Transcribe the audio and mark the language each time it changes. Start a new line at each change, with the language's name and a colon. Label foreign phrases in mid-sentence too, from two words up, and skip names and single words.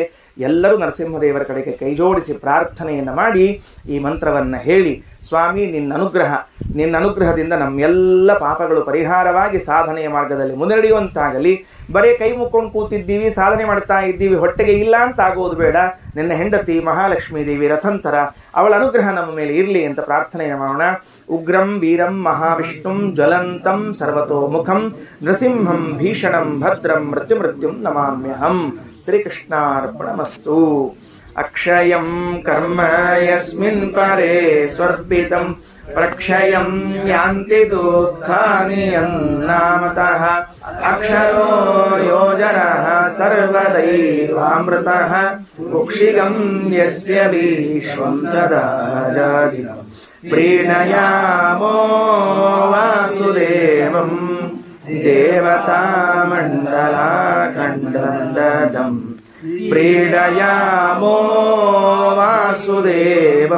Kannada: ಎಲ್ಲರೂ ನರಸಿಂಹದೇವರ ಕಡೆಗೆ ಕೈಜೋಡಿಸಿ ಪ್ರಾರ್ಥನೆಯನ್ನು ಮಾಡಿ ಈ ಮಂತ್ರವನ್ನು ಹೇಳಿ, ಸ್ವಾಮಿ ನಿನ್ನ ಅನುಗ್ರಹದಿಂದ ನಮ್ಮೆಲ್ಲ ಪಾಪಗಳು ಪರಿಹಾರವಾಗಿ ಸಾಧನೆಯ ಮಾರ್ಗದಲ್ಲಿ ಮುನ್ನಡೆಯುವಂತಾಗಲಿ. ಬರೀ ಕೈ ಮುಕ್ಕೊಂಡು ಕೂತಿದ್ದೀವಿ, ಸಾಧನೆ ಮಾಡ್ತಾ ಇದ್ದೀವಿ, ಹೊಟ್ಟೆಗೆ ಇಲ್ಲ ಅಂತ ಆಗೋದು ಬೇಡ. ನಿನ್ನ ಹೆಂಡತಿ ಮಹಾಲಕ್ಷ್ಮೀ ದೇವಿ ರಥಂತರ, ಅವಳ ಅನುಗ್ರಹ ನಮ್ಮ ಮೇಲೆ ಇರಲಿ ಅಂತ ಪ್ರಾರ್ಥನೆಯನ್ನು ಮಾಡೋಣ.
Sanskrit: ಉಗ್ರಂ ವೀರಂ ಮಹಾವಿಷ್ಣುಂ ಜ್ವಲಂತಂ ಸರ್ವತೋಮುಖಂ ನೃಸಿಂಹಂ ಭೀಷಣಂ ಭದ್ರಂ ಮೃತ್ಯುಂ ನಮಾಮ್ಯಹಂ. ಶ್ರೀಕೃಷ್ಣಾರ್ಪಣಮಸ್ತು. ಅಕ್ಷಯಂ ಕರ್ಮ ಯಸ್ಮಿನ್ ಪರೇ ಸ್ವರ್ಪಿತಂ ಪ್ರಕ್ಷಯಂ ಯಾಂತಿ ದುಃಖಾನಿ ಯನ್ನಾಮತಃ ಅಕ್ಷರೋ ಯೋಜನಃ ಸರ್ವದೈವಾಮೃತಃ ಕುಕ್ಷಿಗಂ ಯಸ್ಯ ವಿಶ್ವಂ ಸದಾ ಜಾಗಿನಂ ಪ್ರೀಣಯಾಮೋ ವಾಸುದೇವಂ ದೇವತಾಮಂಡಲಾಖಂಡಂ ಪ್ರೀಣಯಾಮೋ ವಾಸುದೇವಂ.